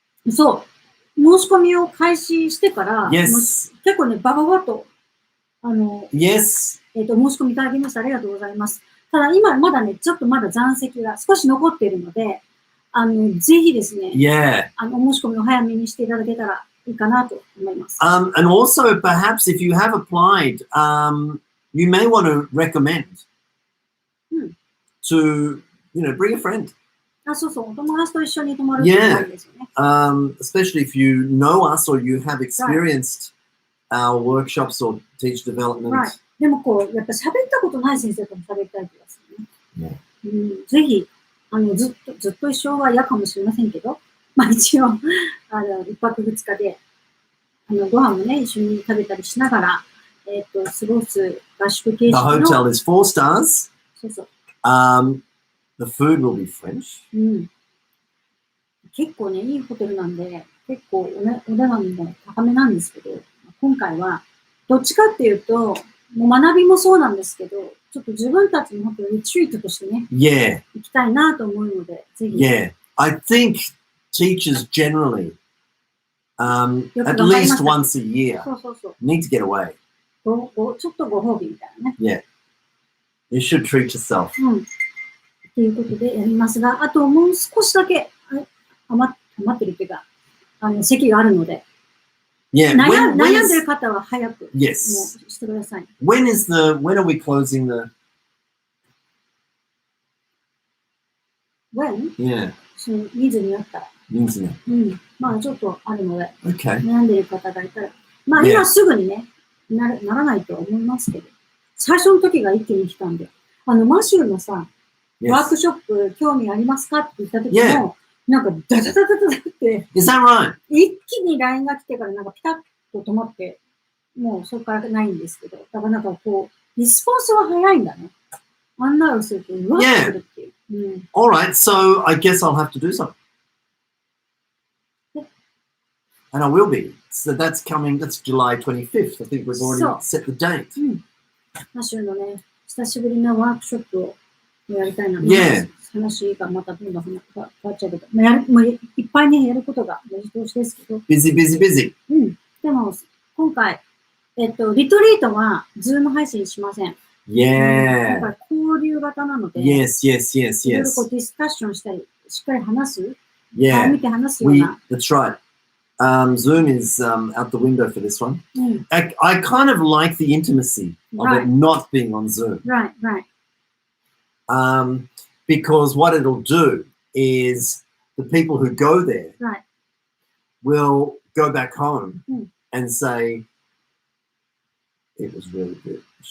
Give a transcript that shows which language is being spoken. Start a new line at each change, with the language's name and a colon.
Japanese: そう、申し込みを開始してから、結構ね、バババと、申し込みいただきましてありがとうございます。ただ今まだね、ちょっとまだ残席が少し残っているので、ぜひですね、お申し込みを早めにしていただけたらいいかなと思います。
English: And also, perhaps if you have applied, you may want to recommend to, bring a friend.
Japanese: そうそう、お友達と一緒に泊まるっていう感じですよね。
English: Especially if you know us or you have experienced our workshops or teach development. Right.
Japanese: でもこう、やっぱ喋ったことない先生とも喋りたい気がするね。ぜひ、ずっと一生は嫌かもしれませんけど、まあ一応、一泊二日で、ご飯もね、一緒に食べたりしながら、過ごす合宿形式の。
English: The hotel is 4 stars.
Japanese: そうそう。
English: The food will be French.
Japanese: 結構ね、いいホテルなんで、結構お値段も高めなんですけど、今回は、どっちかっていうと、もう学びもそうなんですけど、ちょっと自分たちのホテルリトリートとしてね、行きたいなと思うので、ぜひ。
English: I think teachers generally, at least once a year, need to get away.
Japanese: ちょっとご褒美みたいなね。
English: You should treat yourself.
Japanese: ということでやりますが、あともう少しだけ余ってるっていうか、席があるので、悩んでる方は早くもうしてください。
English: When are we closing the? When? Yeah.
Japanese: その人数になったら。まあちょっとあるので、悩んでる方がいたら、まあ今すぐにね、ならないとは思いますけど、最初の時が一気に来たんで、マシューのさ、ワークショップ興味ありますかって言った時も、なんかダダダダダって、一気に LINE が来てからなんかピタッと止まって、もうそこからないんですけど、だからなんかこう、リスポンスは早いんだね。案内をすると、うわってくるっていう。
English: Alright, so I guess I'll have to do something. And I will be. So that's July 25th. I think we've already set the date.
Japanese: マシューのね、久しぶりなワークショップをやりたいなと思います。話がまたどんどん変わっちゃうけど、もういっぱいね、やることが目白押しですけど。
English: busy.
Japanese: うん。でも、今回、リトリートは、ズーム配信しません。
English: Yeah.
Japanese: 今回、交流型なので、
English: Yes.
Japanese: いろいろこうディスカッションしたり、しっかり話す。
English: Yeah.
Japanese: 見て話すような。
English: That's right. Zoom is out the window for this one. I kind of like the intimacy of it not being on Zoom. Right. Because what it'll do is the people who go there will go back home and say, it was really good.